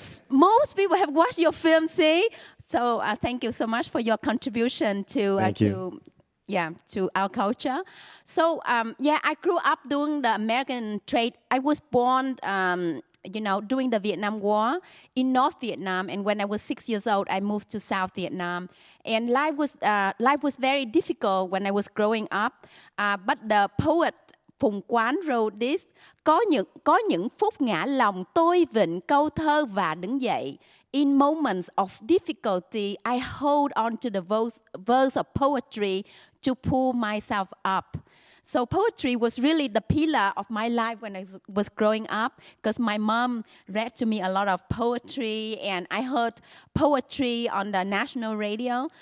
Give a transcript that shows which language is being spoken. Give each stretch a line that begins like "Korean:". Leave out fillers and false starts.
English: Most people have watched your film, see? So thank you so much for your contribution to our culture. So, I grew up during the American trade. I was born, during the Vietnam War in North Vietnam. And when I was 6 years old, I moved to South Vietnam. And life was very difficult when I was growing up. But the poet Phùng Quán wrote this:
Vietnamese: có những phút ngã lòng tôi vịnh câu thơ và đứng dậy.
English: In moments of difficulty, I hold on to the verse of poetry to pull myself up. So poetry was really the pillar of my life when I was growing up, because my mom read to me a lot of poetry, and I heard poetry on the national radio.